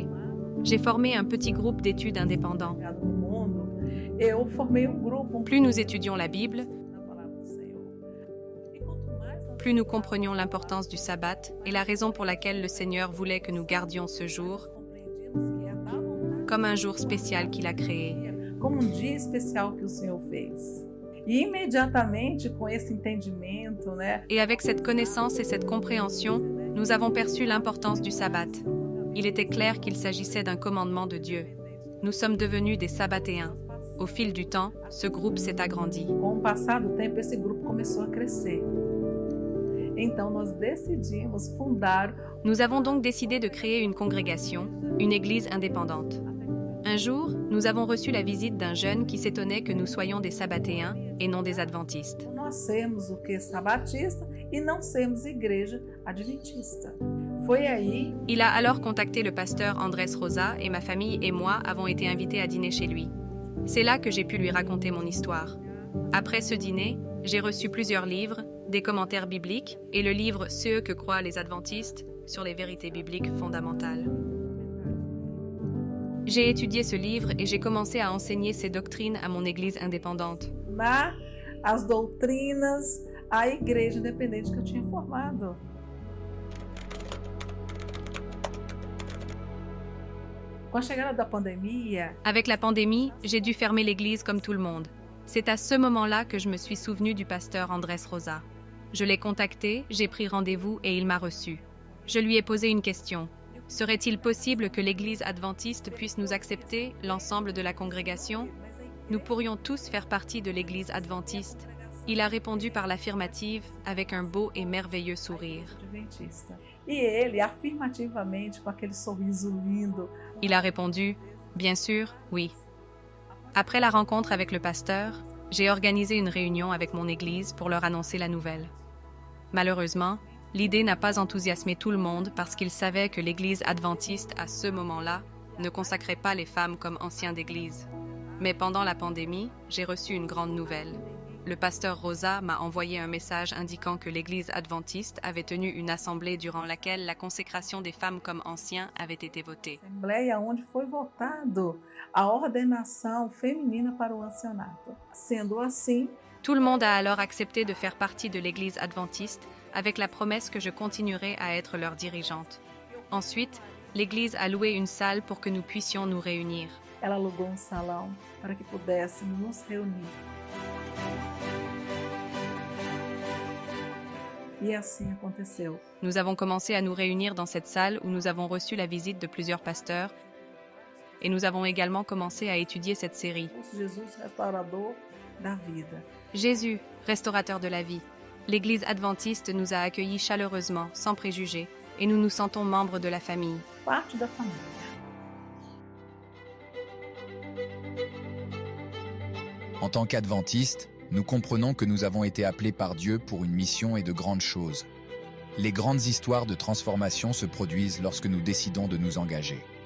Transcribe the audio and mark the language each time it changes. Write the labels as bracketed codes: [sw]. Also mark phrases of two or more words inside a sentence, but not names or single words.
[fr] J'ai formé un petit groupe d'études indépendants. Plus nous étudions la Bible, plus nous comprenions l'importance du sabbat et la raison pour laquelle le Seigneur voulait que nous gardions ce jour comme un jour spécial qu'il a créé. [pt] Como dia especial que o Senhor fez. E imediatamente com esse entendimento, [fr] Et avec cette connaissance et cette compréhension, nous avons perçu l'importance du sabbat. Il était clair qu'il s'agissait d'un commandement de Dieu. Nous sommes devenus des sabbatéens. Au fil du temps, ce groupe s'est agrandi. [pt] Com o passar do tempo, esse grupo começou a crescer. Então nós decidimos fundar. [fr] Nous avons donc décidé de créer une congrégation, une église indépendante. Un jour, nous avons reçu la visite d'un jeune qui s'étonnait que nous soyons des sabbatéens et non des adventistes. [pt] Nós sermos o que sabatista e não sermos igreja adventista. Foi aí. [fr] Il a alors contacté le pasteur Andrés Rosa et ma famille et moi avons été invités à dîner chez lui. C'est là que j'ai pu lui raconter mon histoire. Après ce dîner, j'ai reçu plusieurs livres, des commentaires bibliques et le livre Ce que croient les adventistes sur les vérités bibliques fondamentales. J'ai étudié ce livre et j'ai commencé à enseigner ces doctrines à mon église indépendante. [pt] As doutrinas, a igreja independente que eu tinha formado. Com a chegada da pandemia, [fr] avec la pandémie, j'ai dû fermer l'église comme tout le monde. C'est à ce moment-là que je me suis souvenu du pasteur Andrés Rosa. Je l'ai contacté, j'ai pris rendez-vous et il m'a reçu. Je lui ai posé une question. Serait-il possible que l'Église adventiste puisse nous accepter, l'ensemble de la congrégation? Nous pourrions tous faire partie de l'Église adventiste. Il a répondu par l'affirmative avec un beau et merveilleux sourire. [pt] E ele, afirmativamente, com aquele sorriso lindo. [fr] Il a répondu, bien sûr, oui. Après la rencontre avec le pasteur, j'ai organisé une réunion avec mon Église pour leur annoncer la nouvelle. Malheureusement, l'idée n'a pas enthousiasmé tout le monde parce qu'ils savaient que l'Église adventiste, à ce moment-là, ne consacrait pas les femmes comme anciens d'Église. Mais pendant la pandémie, j'ai reçu une grande nouvelle. Le pasteur Rosa m'a envoyé un message indiquant que l'Église adventiste avait tenu une assemblée durant laquelle la consécration des femmes comme anciens avait été votée. [pt] Assembleia onde foi votado a ordenação feminina para o ancianato. Sendo assim, [fr] tout le monde a alors accepté de faire partie de l'Église adventiste avec la promesse que je continuerai à être leur dirigeante. Ensuite, l'Église a loué une salle pour que nous puissions nous réunir. [pt] Ela alugou salão para que pudéssemos nos reunir. E assim aconteceu. [fr] Nous avons commencé à nous réunir dans cette salle où nous avons reçu la visite de plusieurs pasteurs et nous avons également commencé à étudier cette série. Jésus, [pt] restaurador da vida. [fr] Jésus, restaurateur de la vie. L'Église adventiste nous a accueillis chaleureusement, sans préjugés, et nous nous sentons membres de la famille. [pt] Parte da família. [fr] En tant qu'adventistes, nous comprenons que nous avons été appelés par Dieu pour une mission et de grandes choses. Les grandes histoires de transformation se produisent lorsque nous décidons de nous engager.